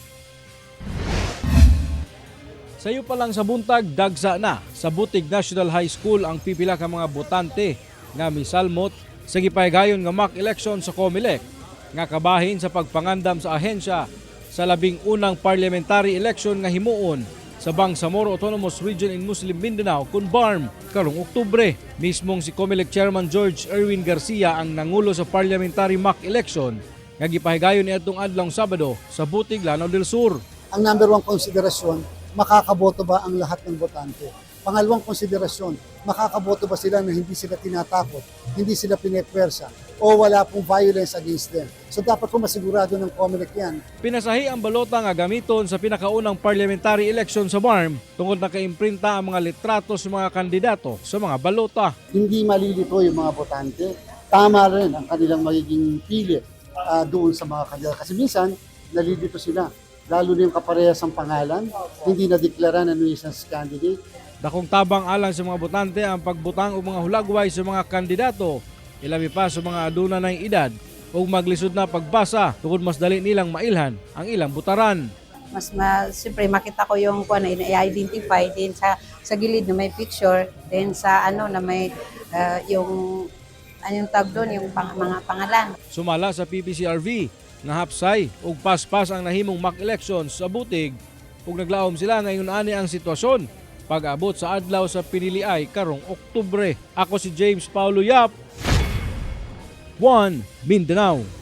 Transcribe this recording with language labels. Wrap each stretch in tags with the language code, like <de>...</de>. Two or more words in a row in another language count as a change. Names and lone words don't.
<ceb>Sayo pa lang sa buntag, dagsa na sa Butig National High School ang pipila ka mga botante nga misalmot sa gipaygayon nga</ceb> <en>mock election</en> <ceb>sa COMELEC nga kabahin sa pagpangandam sa ahensya sa 11</ceb> <en>parliamentary election</en> <ceb>nga himuon sa Bangsamoro Autonomous Region in Muslim Mindanao kun BARM karong Oktubre. Mismong si COMELEC Chairman George Erwin Garcia ang nangulo sa</ceb> <en>parliamentary mock election</en> <ceb>nga gipahigayon niadtong adlawng Sabado sa Butig, Lanao del Sur.</ceb> <tl>Ang number 1 konsiderasyon, makakaboto ba ang lahat ng botante? Pangalawang konsiderasyon, makakaboto ba sila na hindi sila tinatakot, hindi sila pinepwersa, o wala pong</tl> <en>violence against them?</en> <tl>So dapat po masigurado ng COMELEC yan.</tl> <ceb>Pinasahi ang balota nga gamiton sa pinakaunang</ceb> <en>parliamentary election</en> <ceb>sa BARM tungod nakaimprinta ang mga litrato sa mga kandidato sa mga balota.</ceb> <tl>Hindi malilito yung mga botante. Tama rin ang kanilang magiging pili doon sa mga kandidato. Kasi minsan, nalilito sila. Lalo na yung kaparehas ang pangalan, hindi na-deklara na</tl> <en>nuisance candidate.</en> <ceb>Dakong tabang alang sa mga botante ang pagbutang o mga hulagway sa mga kandidato, ilabi pa sa mga aduna ng edad o maglisod na pagbasa tungod mas dali nilang mailhan ang ilang butaran.</ceb> <tl>Siyempre makita ko yung i-identify din sa gilid na may picture, then sa na may yung anong tag doon, yung mga pangalan.</tl> <ceb>Sumala sa PPCRV na hapsay ug paspas ang nahimong</ceb> <en>mock elections</en> <ceb>sa Butig ug naglaom sila ngayon ani ang sitwasyon pag-abot sa adlaw sa piniliay karong Oktubre. Ako si James Paulo Yap, 1 Mindanao.</ceb>